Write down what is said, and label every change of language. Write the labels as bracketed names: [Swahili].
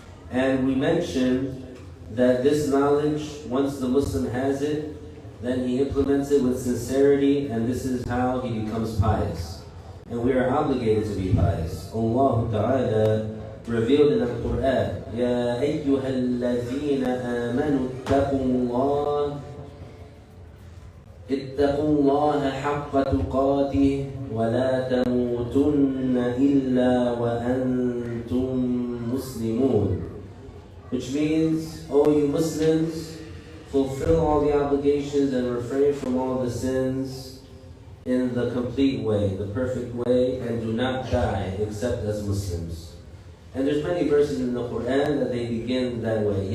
[English] And we mentioned that this knowledge, once the Muslim has it, then he implements it with sincerity, and this is how he becomes pious. And we are obligated to be pious. Allah Ta'ala revealed in the Quran, [Arabic] يَا أَيُّهَا الَّذِينَ آمَنُوا اتَّقُوا اللَّهَ اتقوا الله حق تقاته ولا تموتن إلا وأنتم مسلمون. [English] Which means, O you Muslims, fulfill all the obligations and refrain from all the sins in the complete way, the perfect way, and do not die except as Muslims. And there's many verses in the Quran that they begin that way.